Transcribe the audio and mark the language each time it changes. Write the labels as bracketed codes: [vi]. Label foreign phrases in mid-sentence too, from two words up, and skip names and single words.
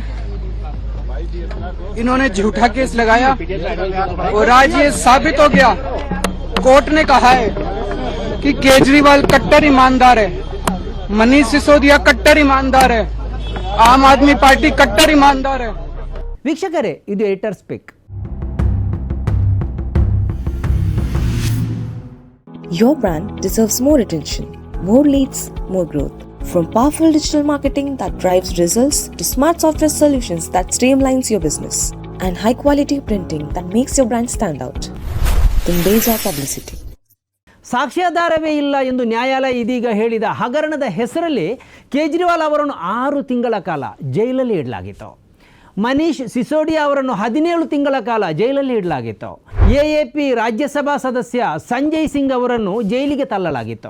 [hi] इन्होंने झूठा केस लगाया और आज ये साबित हो गया. कोर्ट ने कहा है कि केजरीवाल कट्टर ईमानदार है, मनीष सिसोदिया कट्टर ईमानदार है, आम आदमी पार्टी कट्टर ईमानदार है. [kn] ವೀಕ್ಷಕರೇ, ಇದು [en] Editor's pick. Your brand deserves more attention, more leads, more growth. From powerful digital marketing that drives results to smart software solutions that streamlines your business and high quality printing that makes your brand stand out. Tundeja Publicity. [kn] ಸಾಕ್ಷ್ಯಾಧಾರವೇ ಇಲ್ಲ ಎಂದು ನ್ಯಾಯಾಲಯ ಇದೀಗ ಹೇಳಿದ ಹಗರಣದ ಹೆಸರಲ್ಲಿ ಕೇಜ್ರಿವಾಲ್ ಅವರನ್ನು 6 ತಿಂಗಳ ಕಾಲ ಜೈಲಲ್ಲಿ ಇಡಲಾಗಿತ್ತು. ಮನೀಶ್ ಸಿಸೋಡಿಯಾ ಅವರನ್ನು 17 ತಿಂಗಳ ಕಾಲ ಜೈಲಲ್ಲಿ ಇಡಲಾಗಿತ್ತು. AAP ರಾಜ್ಯಸಭಾ ಸದಸ್ಯ ಸಂಜಯ್ ಸಿಂಗ್ ಅವರನ್ನು ಜೈಲಿಗೆ ತಳ್ಳಲಾಗಿತ್ತು.